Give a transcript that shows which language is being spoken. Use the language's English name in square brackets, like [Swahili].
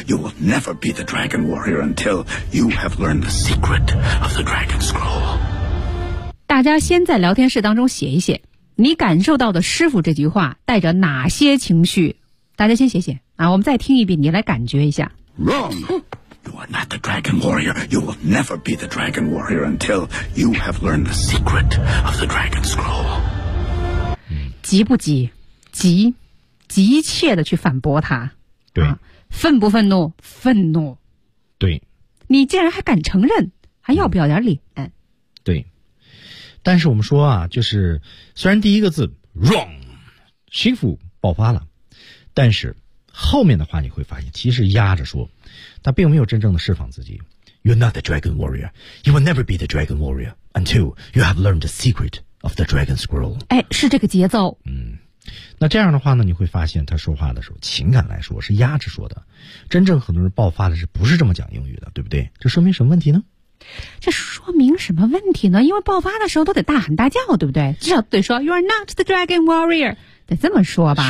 [English] You will never be the dragon warrior until you have learned the secret of the dragon scroll. [Chinese] 大家先在聊天室当中写一写，你感受到的师傅这句话带着哪些情绪？大家先写写。啊，我们再听一遍，你来感觉一下。 [English] Wrong. You are not the dragon warrior. You will never be the dragon warrior until you have learned the secret of the dragon scroll. [Chinese] 急不急？急，急切的去反驳他。对、啊。愤不愤怒？愤怒。对。你竟然还敢承认，还要不要点脸？嗯、对。但是我们说啊，就是虽然第一个字 wrong， 师傅爆发了，但是。后面的话你会发现其实压着说他并没有真正的释放自己。 [English] You're not the dragon warrior. You will never be the dragon warrior until you have learned the secret of the dragon scroll. [Chinese] 哎，是这个节奏。嗯。那这样的话呢你会发现他说话的时候情感来说是压着说的。真正很多人爆发的是不是这么讲英语的，对不对？这说明什么问题呢？这说明什么问题呢？因为爆发的时候都得大喊大叫，对不对？至少得说 [English] You are not the dragon warrior， [Chinese] 得这么说吧。